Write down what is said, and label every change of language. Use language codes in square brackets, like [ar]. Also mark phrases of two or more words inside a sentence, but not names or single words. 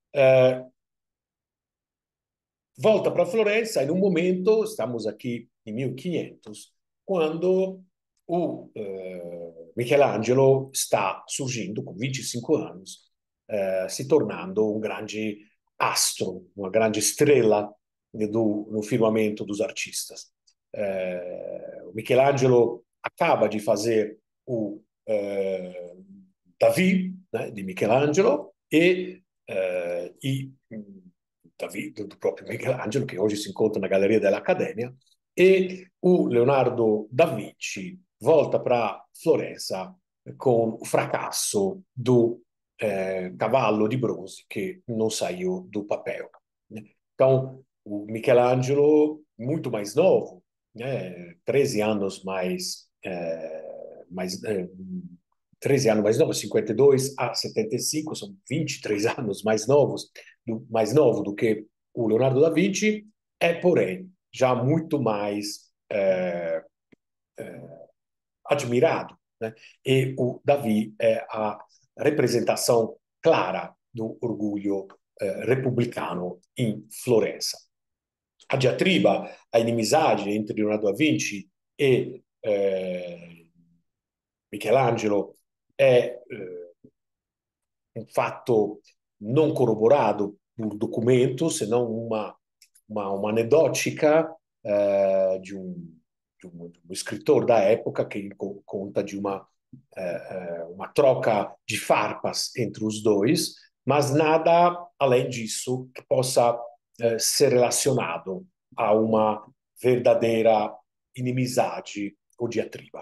[pt] Volta para Florença, em um momento, estamos aqui em 1500, quando o Michelangelo está surgindo com 25 anos, se tornando um grande astro, uma grande estrela no firmamento dos artistas. O Michelangelo acaba de fazer o Davi, né, de Michelangelo, e Davi, do próprio Michelangelo, [it] che oggi si incontra [pt] na Galleria dell'Accademia, e o Leonardo da Vinci volta para Florença com o fracasso do [it] cavallo di bronze che non [pt] saiu do papel. Né? Então, o Michelangelo, muito mais novo, né? 13 anos mais 13 anos mais novo, 52 a 75, são 23 anos mais novo do que o Leonardo da Vinci, porém, já muito mais admirado. Né? E o Davi é a representação clara do orgulho republicano em Florença. A diatriba, a inimizade entre Leonardo da Vinci e Michelangelo [it] è un fatto non corroborato [pt] por documento, senão uma anedótica de um escritor da época que conta de uma troca de farpas entre os dois, mas nada além disso que possa ser relacionado a uma verdadeira inimizade ou diatriba.